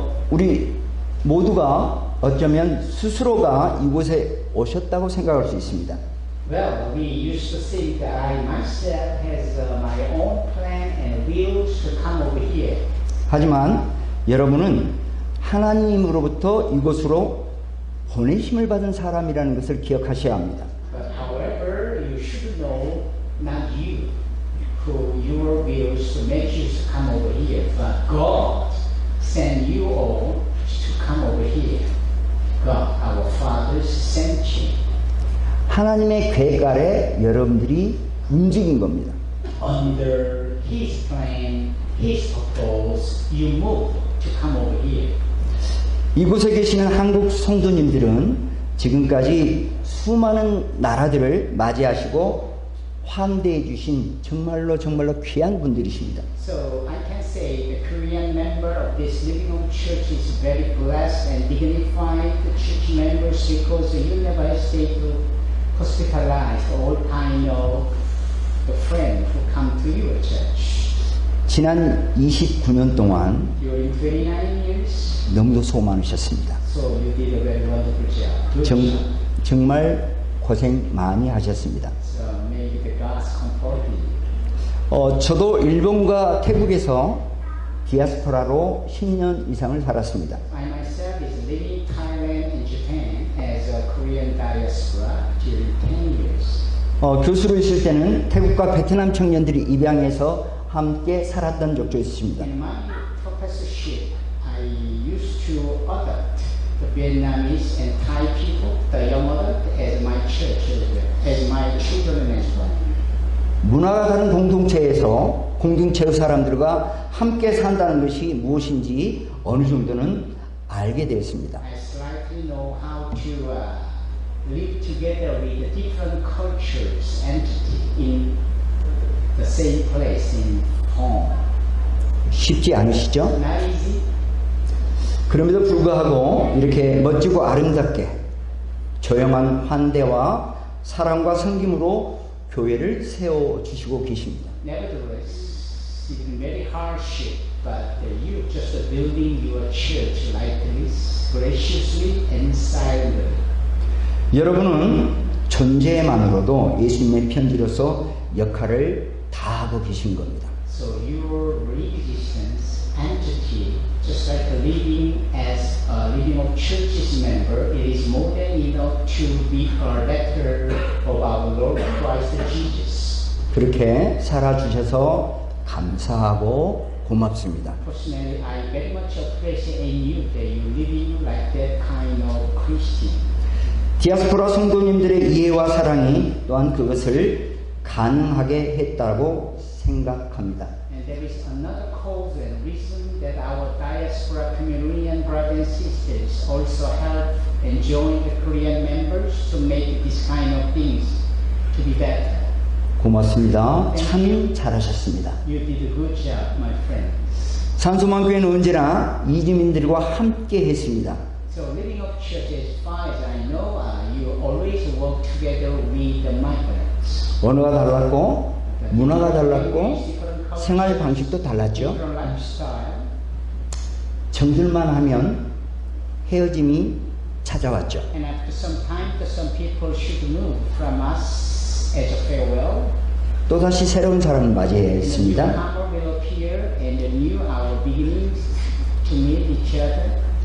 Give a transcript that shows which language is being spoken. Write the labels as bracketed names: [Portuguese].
[Korean] 우리 모두가 어쩌면 스스로가 이곳에 오셨다고 생각할 수 있습니다. [English] Well, we used to think that I myself has my own plan and wills to come over here. [Korean] 하지만 여러분은 하나님으로부터 이곳으로 보내심을 받은 사람이라는 것을 기억하셔야 합니다. [English] But however, you should know not you who your wills to make you to come over here, but God sent you all to come over here. God, our fathers, sent you. [Korean] 하나님의 계획 아래 여러분들이 움직인 겁니다. [English] Under His plan, His purpose, you move to come over here. [Korean] 이곳에 계시는 한국 성도님들은 지금까지 수많은 나라들을 맞이하시고 환대해 주신 정말로 귀한 분들이십니다. [English] So I can say the Korean member of this Living Hope Church is very blessed and dignified church members because you never hesitate to hospitalize all kind of the friends who come to your church. [Korean] 지난 29년 동안 [English] During 29 years, [Korean] 너무도 수고 많으셨습니다. [English] so you did a very wonderful job. Good job. [Korean] 정말 고생 많이 하셨습니다. [English] So may the gods comfort you. [Korean] 저도 일본과 태국에서 디아스포라로 10년 이상을 살았습니다. [English] I myself is living in Thailand and Japan as a Korean diaspora during 10 years. [Korean] 교수로 있을 때는 태국과 베트남 청년들이 입양해서 함께 살았던 적도 있습니다. [English] In my professorship, I used to adopt the Vietnamese and Thai people, the young adult, as my church as well, as my children as well. [Korean] 문화가 다른 공동체에서 공동체의 사람들과 함께 산다는 것이 무엇인지 어느 정도는 알게 되었습니다. [English] I slightly know how to live together with the different cultures, entity in the same place, in home. [Korean] 쉽지 않으시죠? [English] Not easy. [Korean] 그럼에도 불구하고 이렇게 멋지고 아름답게 조용한 환대와 사랑과 섬김으로 교회를 세워주시고 계십니다. [English] Nevertheless, it's been very hardship, but you just building your church like this, graciously and silently. [Korean] 여러분은 존재만으로도 예수님의 편지로서 역할을 다하고 계신 겁니다. [English] So your existence, entity, just like living as a Living Hope Church's member, it is more than enough to be a letter of our Lord Christ Jesus. [Korean] 그렇게 살아주셔서 감사하고 고맙습니다. [English] Personally, I very much appreciate in you that you living like that kind of Christian. [Korean] 디아스포라 성도님들의 이해와 사랑이 또한 그것을 가능하게 했다고 생각합니다. [English] And there is another cause and reason that our diaspora Korean brothers and sisters also help and join the Korean members to make this kind of things to be better. [Korean] 고맙습니다. 참 잘하셨습니다. [English] You did a good job, my friends. [Korean] 산소만교회는 언제나 이주민들과 함께 했습니다. [English] So living up church, as far as I know, you always work together with the migrants. [Korean] 언어가 달랐고 문화가 달랐고 생활 방식도 달랐죠. [English] Different lifestyle. [Korean] 정들만 하면 헤어짐이 찾아왔죠. [English] And after some time, some people should move from us as a farewell. [Korean] 또다시 새로운 사람을 [English] The [Korean] 맞이했습니다. [English] newcomer will appear and renew our beginnings to meet each other.